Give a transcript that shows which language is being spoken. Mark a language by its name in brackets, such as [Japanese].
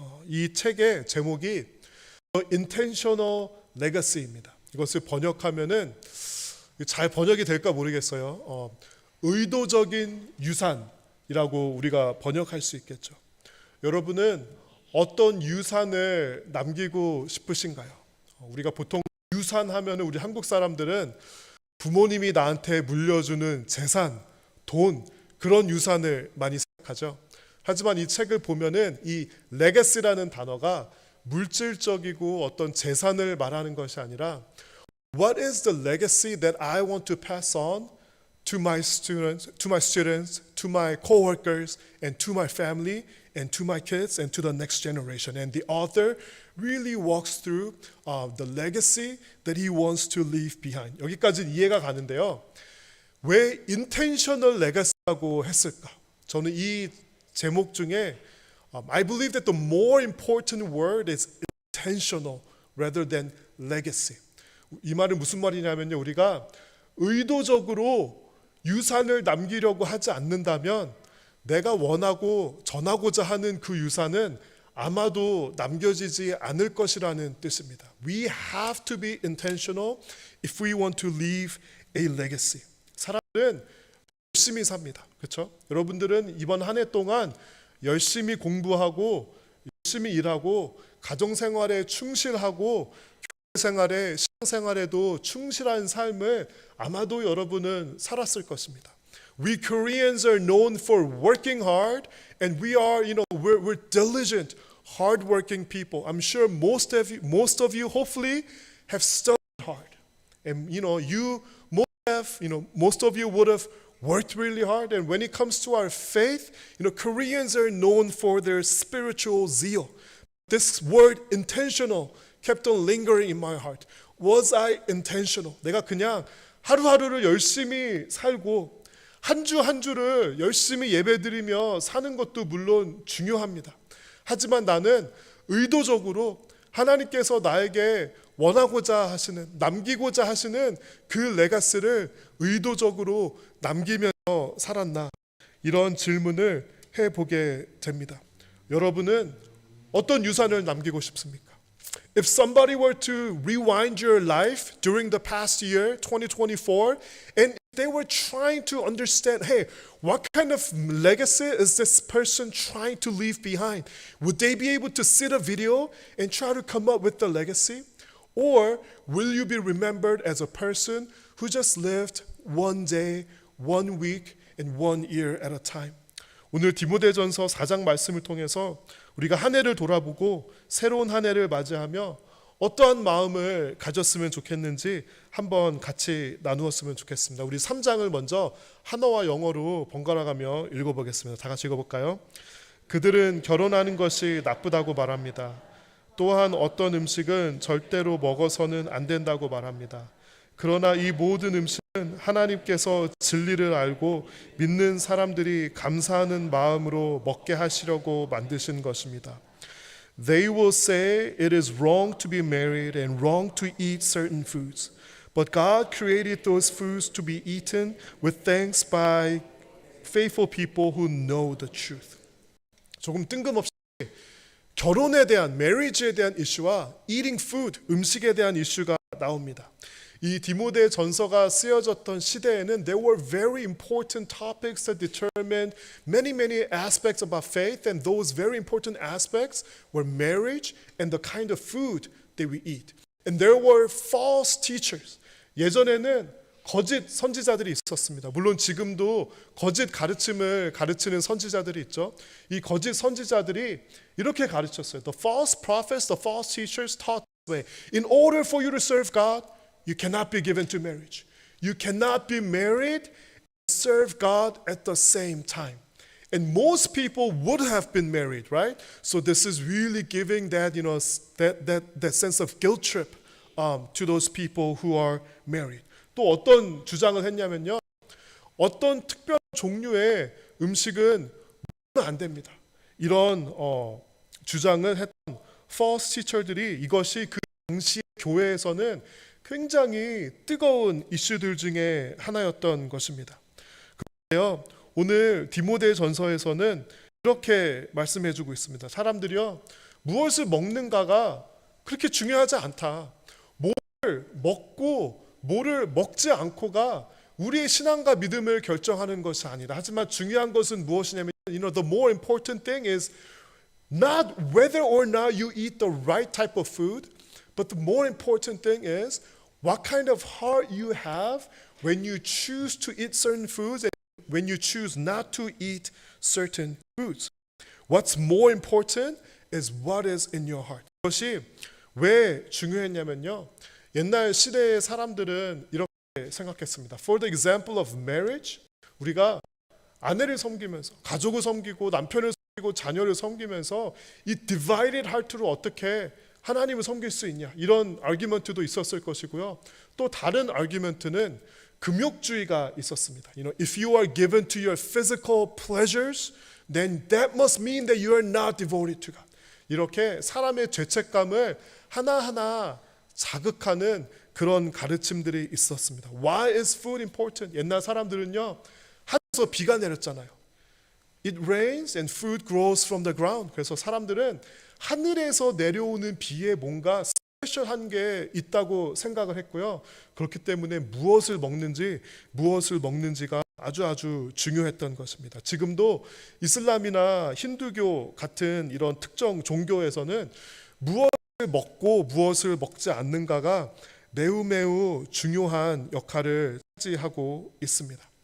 [Korean] 이 책의 제목이 Intentional Legacy입니다. 이것을 번역하면은 잘 번역이 될까 모르겠어요. 의도적인 유산이라고 우리가 번역할 수 있겠죠. 여러분은 어떤 유산을 남기고 싶으신가요? 우리가 보통 유산하면 우리 한국 사람들은 부모님이 나한테 물려주는 재산, 돈, 그런 유산을 많이 생각하죠. 하지만 이 책을 보면은 이 레거시라는 단어가 물질적이고 어떤 재산을 말하는 것이 아니라 [English] What is the legacy that I want to pass on to my students, to my coworkers, and to my family, and to my kids, and to the next generation? And the author really walks through the legacy that he wants to leave behind. [Korean] 여기까지 이해가 가는데요. 왜 intentional legacy라고 했을까? 저는 이 제목 중에 [English] I believe that the more important word is intentional rather than legacy. [Korean] 이 말은 무슨 말이냐면요. 우리가 의도적으로 유산을 남기려고 하지 않는다면 내가 원하고 전하고자 하는 그 유산은 아마도 남겨지지 않을 것이라는 뜻입니다. [English] We have to be intentional if we want to leave a legacy. [Korean] 사람은 열심히 삽니다. 그렇죠? 여러분들은 이번 한 해 동안 열심히 공부하고 열심히 일하고 가정생활에 충실하고 교회생활에 신앙생활에도 충실한 삶을 아마도 여러분은 살았을 것입니다. [English] We Koreans are known for working hard, and we are, we're diligent, hardworking people. I'm sure most of you hopefully have studied hard, and most of you would have worked really hard. And when it comes to our faith, Koreans are known for their spiritual zeal. This word intentional kept on lingering in my heart. Was I intentional? [Korean] 내가 그냥 하루하루를 열심히 살고 한 주 한 주를 열심히 예배드리며 사는 것도 물론 중요합니다. 하지만 나는 의도적으로 하나님께서 나에게 원하고자 하시는, 남기고자 하시는 그 레가시를 의도적으로 남기면서 살았나? 이런 질문을 해보게 됩니다. 여러분은 어떤 유산을 남기고 싶습니까? [English] If somebody were to rewind your life during the past year, 2024, and they were trying to understand, hey, what kind of legacy is this person trying to leave behind? Would they be able to see the video and try to come up with the legacy? Or will you be remembered as a person who just lived one day, 1 week, and 1 year at a time? [Korean] 오늘 디모데전서 4장 말씀을 통해서 우리가 한 해를 돌아보고 새로운 한 해를 맞이하며 어떠한 마음을 가졌으면 좋겠는지 한번 같이 나누었으면 좋겠습니다. 우리 3장을 먼저 한어와 영어로 번갈아가며 읽어보겠습니다. 다 같이 읽어볼까요? 그들은 결혼하는 것이 나쁘다고 말합니다. 또한 어떤 음식은 절대로 먹어서는 안 된다고 말합니다. 그러나 이 모든 음식은 하나님께서 진리를 알고 믿는 사람들이 감사하는 마음으로 먹게 하시려고 만드신 것입니다. [English] They will say it is wrong to be married and wrong to eat certain foods. But God created those foods to be eaten with thanks by faithful people who know the truth. [Korean] 조금 뜬금없이 결혼에 대한, marriage에 대한 이슈와 [English] eating food, [Korean] 음식에 대한 이슈가 나옵니다. 이 디모데 전서가 쓰여졌던 시대에는 [English] there were very important topics that determined many aspects about faith, and those very important aspects were marriage and the kind of food that we eat. And there were false teachers. [Korean] 예전에는 거짓 선지자들이 있었습니다. 물론 지금도 거짓 가르침을 가르치는 선지자들이 있죠. 이 거짓 선지자들이 이렇게 가르쳤어요. [English] The false prophets, the false teachers taught this way. In order for you to serve God, you cannot be given to marriage. You cannot be married and serve God at the same time. And most people would have been married, right? So this is really giving that, that sense of guilt trip to those people who are married. [Korean] 또 어떤 주장을 했냐면요. 어떤 특별한 종류의 음식은 먹으면 안 됩니다. 이런 주장을 했던 false teacher들이 이것이 그 당시 교회에서는 굉장히 뜨거운 이슈들 중에 하나였던 것입니다. 그런데요, 오늘 디모데 전서에서는 이렇게 말씀해주고 있습니다. 사람들이요, 무엇을 먹는가가 그렇게 중요하지 않다. 뭐를 먹고 뭐를 먹지 않고가 우리의 신앙과 믿음을 결정하는 것이 아니다. 하지만 중요한 것은 무엇이냐면, [English] the more important thing is not whether or not you eat the right type of food, but the more important thing is what kind of heart you have when you choose to eat certain foods and when you choose not to eat certain foods. What's more important is what is in your heart. [Korean] 이것이 왜 중요했냐면요. 옛날 시대의 사람들은 이렇게 생각했습니다. [English] For the example of marriage, [Korean] 우리가 아내를 섬기면서 가족을 섬기고 남편을 섬기고 자녀를 섬기면서 이 divided heart로 어떻게 하나님을 섬길 수 있냐, 이런 아규먼트도 있었을 것이고요. 또 다른 아규먼트는 금욕주의가 있었습니다. [English] If you are given to your physical pleasures, then that must mean that you are not devoted to God. [Korean] 이렇게 사람의 죄책감을 하나하나 자극하는 그런 가르침들이 있었습니다. [English] Why is food important? [Korean] 옛날 사람들은요, 하늘에서 비가 내렸잖아요. [English] It rains and food grows from the ground. [Korean] 그래서 사람들은 하늘에서 내려오는 비에 뭔가 스페셜한 게 있다고 생각을 했고요. 그렇기 때문에 무엇을 먹는지가 아주 중요했던 것입니다. 지금도 이슬람이나 힌두교 같은 이런 특정 종교에서는 무엇을 먹고 무엇을 먹지 않는가가 매우 중요한 역할을 차지하고 있습니다.